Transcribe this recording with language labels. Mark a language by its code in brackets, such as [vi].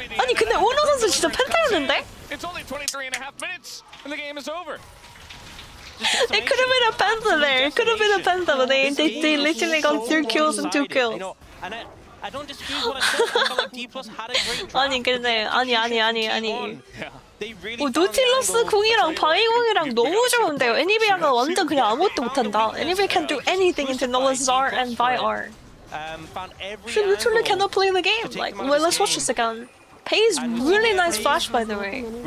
[ko] 아니 근데 오너 선수 진짜 펜타였는데? [en] It's only 23 and a half minutes, and the game is over. It could have been a penta there. It could have been a penta, but they literally got 3 kills and 2 kills. I don't dispute what I said. I felt like D+ had a great draft. [ko] 아니 근데 아니. [en] They really [ko] 노틸러스 궁이랑 바이궁이랑 너무 좋은데요. 애니비아가 완전 그냥 아무것도 못한다. [en] 애니비아 can do anything into Nola's R and Vi R. She literally cannot play the game. Like, well, let's watch this again. Pei's really nice flash, by the way.